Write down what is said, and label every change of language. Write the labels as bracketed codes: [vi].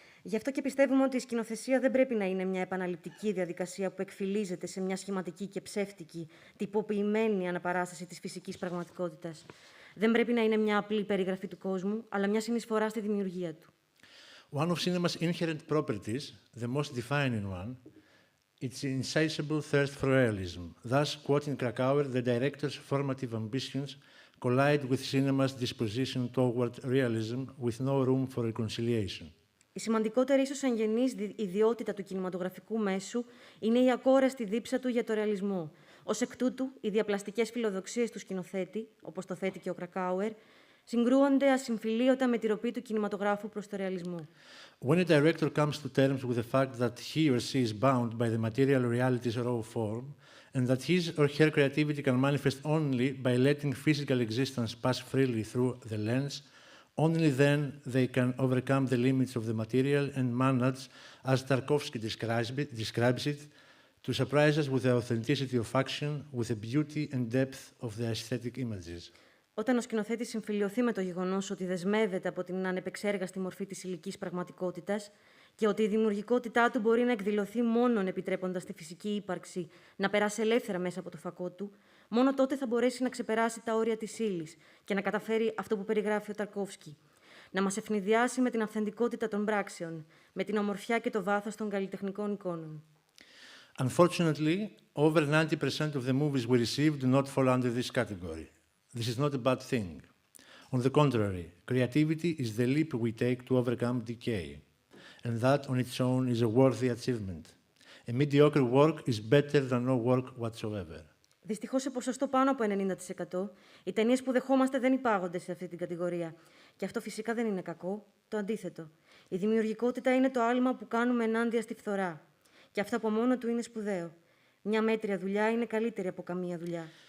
[el] Γι' αυτό και πιστεύουμε ότι η σκηνοθεσία δεν πρέπει να είναι μια επαναληπτική διαδικασία που εκφυλίζεται σε μια σχηματική και ψεύτικη, τυποποιημένη αναπαράσταση της φυσικής πραγματικότητας. Δεν πρέπει να είναι μια απλή περιγραφή του κόσμου, αλλά μια συνεισφορά στη δημιουργία του. [en] One of cinema's inherent properties, the most defining one, its insatiable thirst for realism. Thus, quoting Krakauer, the director's formative ambitions collide with cinema's disposition toward realism, with no room for reconciliation. [el] Η σημαντικότερη ίσως εγγενής ιδιότητα του κινηματογραφικού μέσου είναι η ακόραστη δίψα του για το ρεαλισμό. Ως εκ τούτου, οι διαπλαστικές φιλοδοξίες του σκηνοθέτη, όπως το θέτει και ο Κρακάουερ, συγκρούονται ασυμφιλίωτα με τη ροπή του κινηματογράφου προς το ρεαλισμό. [en] When a director comes to terms with the fact that he or she is bound by the material reality's raw form, and that his or her creativity can manifest only by letting physical existence pass freely through the lens, Only then they can overcome the limits of the material and manage, as Tarkovsky describes it, to surprise us with the authenticity of action, with the beauty and depth of the aesthetic images. [el] Όταν ο σκηνοθέτης συμφιλιωθεί με το γεγονός ότι δεσμεύεται από την ανεπεξέργαστη μορφή της υλικής πραγματικότητας και ότι η δημιουργικότητά του μπορεί να εκδηλωθεί μόνον επιτρέποντας τη φυσική ύπαρξη να περάσει ελεύθερα μέσα από το φακό του, μόνο τότε θα μπορέσει να ξεπεράσει τα όρια της ύλης και να καταφέρει αυτό που περιγράφει ο Ταρκόφσκι. Να μας ευνηδιάσει με την αυθεντικότητα των πράξεων, με την ομορφιά και το βάθος των καλλιτεχνικών εικόνων. [en] Unfortunately, over 90% of the movies we receive do not fall under this category. This is not a bad thing. On the contrary, creativity is the leap we take to overcome decay. And that on its own is a worthy achievement. A mediocre work is better than no work whatsoever. [el] Δυστυχώς, σε ποσοστό πάνω από 90%, οι ταινίες που δεχόμαστε δεν υπάγονται σε αυτή την κατηγορία. Και αυτό φυσικά δεν είναι κακό, το αντίθετο. Η δημιουργικότητα είναι το άλμα που κάνουμε ενάντια στη φθορά. Και αυτό από μόνο του είναι σπουδαίο. Μια μέτρια δουλειά είναι καλύτερη από καμία δουλειά.